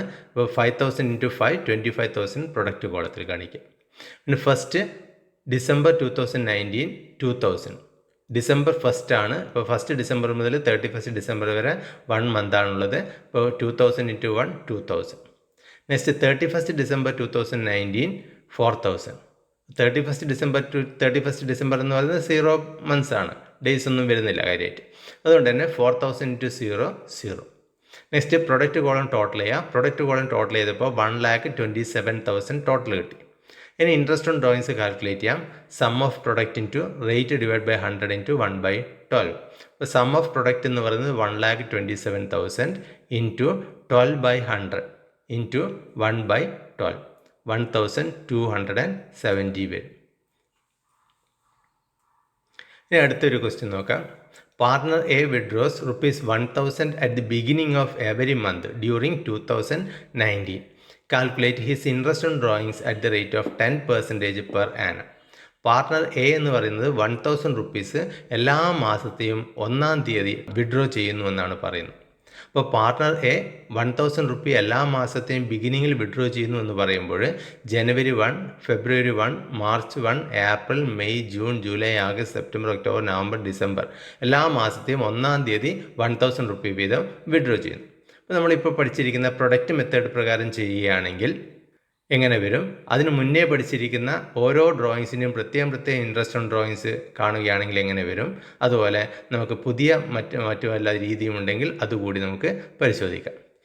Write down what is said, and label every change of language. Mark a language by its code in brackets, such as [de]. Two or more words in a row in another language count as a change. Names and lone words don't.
[en] ഇപ്പോൾ 5,000 into 5 25,000 product columnിൽ കാണിക്കുക. [ml] പിന്നെ 1st December 2019 2000. ഡിസംബർ 1st ആണ്. ഇപ്പോൾ 1st December മുതൽ 31st December വരെ 1 month ആണുള്ളത്. ഇപ്പോൾ 2000 ഇൻറ്റു 1 2000. നെക്സ്റ്റ് 31st December 2019 4000. 31st December to 31st December എന്ന് പറയുന്നത് 0 months ആണ്, ഡേയ്സ് ഒന്നും വരുന്നില്ല കാര്യമായിട്ട്. അതുകൊണ്ട് തന്നെ 4,000 ഇൻറ്റു 0 0. [en] next product column total ചെയ്യുക. product column total ചെയ്തപ്പോൾ 1,27,000 ടോട്ടൽ കിട്ടി. ഇനി interest on drawings calculate ചെയ്യാം. sum of product into rate divide by 100 into 1/12. അപ്പോൾ sum of product [ml] എന്ന് പറയുന്നത് [en] 1,27,000 into 12/100 into 1/12 1,270 വരും. [ml] ഇനി അടുത്തൊരു ക്വസ്റ്റ്യൻ നോക്കാം. [en] partner A withdraws ₹1,000 at the beginning of every month during 2019. calculate his interest on drawings at the rate of 10% per annum. [ml] പാർട്ണർ എ എന്ന് പറയുന്നത് 1,000 rupees എല്ലാ മാസത്തെയും 1-ാം തീയതി വിഡ്രോ ചെയ്യുന്നു എന്നാണ് പറയുന്നത്. അപ്പോൾ പാർട്ണർ എ 1,000 rupee എല്ലാ മാസത്തെയും ബിഗിനിങ്ങിൽ വിഡ്രോ ചെയ്യുന്നു എന്ന് പറയുമ്പോൾ January 1, February 1, March 1, April, May, June, July, August, September, October, November, December എല്ലാ മാസത്തെയും 1-ാം തീയതി 1,000 rupee വീതം വിഡ്രോ ചെയ്യുന്നു. അപ്പോൾ നമ്മളിപ്പോൾ പഠിച്ചിരിക്കുന്ന [en] product method [ml] പ്രകാരം ചെയ്യുകയാണെങ്കിൽ എങ്ങനെ വരും? അതിന് മുന്നേ പഠിച്ചിരിക്കുന്ന ഓരോ ഡ്രോയിങ്സിനും പ്രത്യേകം [en] interest on drawings [ml] കാണുകയാണെങ്കിൽ എങ്ങനെ വരും? അതുപോലെ നമുക്ക് പുതിയ മറ്റു വല്ല രീതിയും ഉണ്ടെങ്കിൽ അതുകൂടി നമുക്ക് പരിശോധിക്കാം.